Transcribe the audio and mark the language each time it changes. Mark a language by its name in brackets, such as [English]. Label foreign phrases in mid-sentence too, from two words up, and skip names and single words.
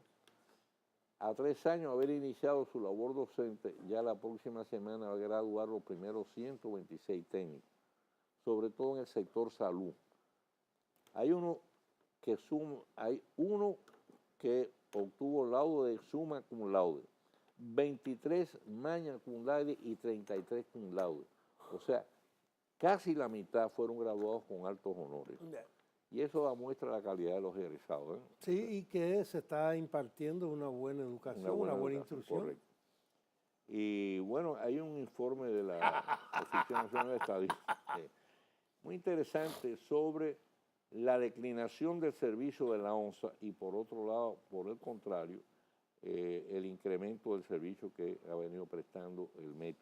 [Spanish] A 3 años de haber iniciado su labor docente, ya la próxima semana va a graduar los primeros 126 técnicos, sobre todo en el sector salud. Hay uno que obtuvo laude de [Latin] summa cum laude, [Spanish] 23 [Latin] magna cum laude [Spanish] y 33 [Latin] cum laude. [Spanish] O sea, casi la mitad fueron graduados con altos honores. Y eso demuestra la calidad de los egresados, ¿eh? Sí, y que se está impartiendo una buena educación, una buena instrucción. Correcto. Y bueno, hay un informe de la Oficina Nacional de Estadística muy interesante sobre la declinación del servicio de la ONSA y por otro lado, por el contrario, el incremento del servicio que ha venido prestando el metro.